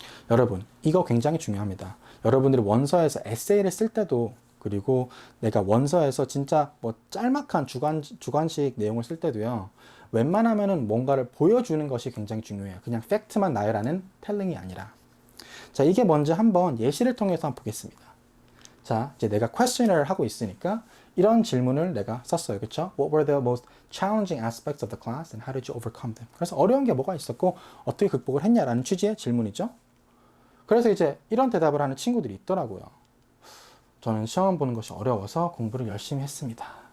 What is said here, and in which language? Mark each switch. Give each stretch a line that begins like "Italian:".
Korean: 여러분, 이거 굉장히 중요합니다. 여러분들이 원서에서 에세이를 쓸 때도, 그리고 내가 원서에서 진짜 뭐 짤막한 주관식 내용을 쓸 때도요, 웬만하면은 뭔가를 보여주는 것이 굉장히 중요해요. 그냥 팩트만 나열하는 텔링이 아니라. 자, 이게 뭔지 한번 예시를 통해서 한번 보겠습니다. 자, 이제 내가 questionnaire 하고 있으니까 이런 질문을 내가 썼어요. 그쵸?
English: What were the most challenging aspects of the class and how did you overcome them?
Korean: 그래서 어려운 게 뭐가 있었고 어떻게 극복을 했냐라는 취지의 질문이죠. 그래서 이제 이런 대답을 하는 친구들이 있더라고요. 저는 시험 보는 것이 어려워서 공부를 열심히 했습니다.